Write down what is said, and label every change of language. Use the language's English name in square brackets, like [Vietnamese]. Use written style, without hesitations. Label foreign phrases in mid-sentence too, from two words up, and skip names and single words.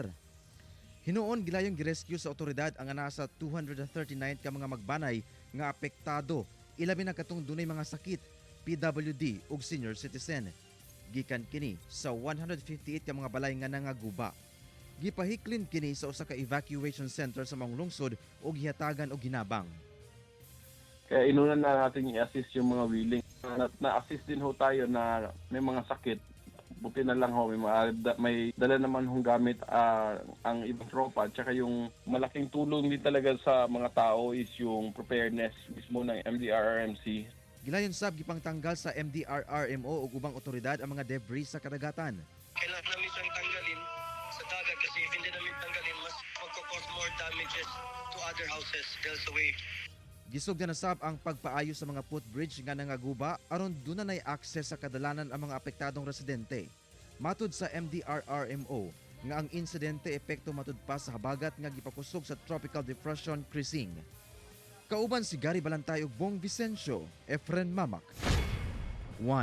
[Cebuano] Hinuon gilayong girescue sa otoridad ang nasa 239 ka mga magbanay nga apektado, ilabi na katong dunay mga sakit, PWD ug [English] senior citizen. [Cebuano] Gikan kini sa 158 ka mga balay nga nangaguba. Gipahiklin kini sa usa ka [English] evacuation center [Cebuano] sa mga lungsod ug gihatagan og ginabang. [Filipino] Kaya inunan na natin i-assist yung mga willing. Na-assist din ho tayo na may mga sakit. Buti na lang ho, may dala naman hong gamit ang ibang tropa. Tsaka yung malaking tulong din talaga sa mga tao is yung preparedness mismo ng MDRRMC. [Cebuano] Gilayon sab gipang tanggal sa MDRRMO ug ubang otoridad ang mga debris sa kadagatan. [Filipino] Kailangan namin siyang tanggalin sa dagat kasi if hindi namin tanggalin, mas magkakause [English] more damages to other houses [Filipino] dahil sa wave. [Cebuano] Gisugdan na sab ang pagpaayo sa mga footbridge nga nangaguba aron duna nay access sa kadalanan ang mga apektadong residente. Matud sa MDRRMO nga ang insidente epekto matud pa sa habagat nga gipakusog sa Tropical Depression Crising. Kauban si Gary Balantay ug Bong Vicencio, Efren Mamak.